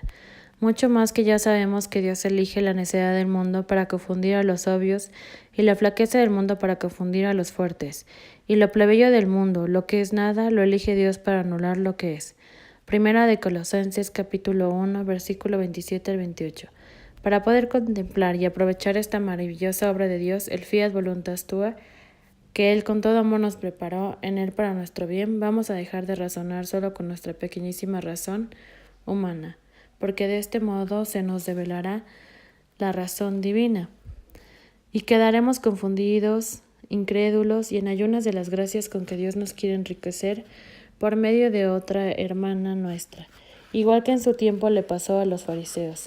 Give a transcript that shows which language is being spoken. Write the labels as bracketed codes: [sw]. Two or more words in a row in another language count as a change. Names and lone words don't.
[es] Mucho más que ya sabemos que Dios elige la necedad del mundo para confundir a los sabios y la flaqueza del mundo para confundir a los fuertes. Y lo plebeyo del mundo, lo que es nada, lo elige Dios para anular lo que es. Primera de Colosenses capítulo 1, versículo 27 al 28. Para poder contemplar y aprovechar esta maravillosa obra de Dios, el [la] fiat voluntas tua, [es] que Él con todo amor nos preparó en Él para nuestro bien, vamos a dejar de razonar solo con nuestra pequeñísima razón humana, porque de este modo se nos develará la razón divina, y quedaremos confundidos, incrédulos y en ayunas de las gracias con que Dios nos quiere enriquecer por medio de otra hermana nuestra, igual que en su tiempo le pasó a los fariseos.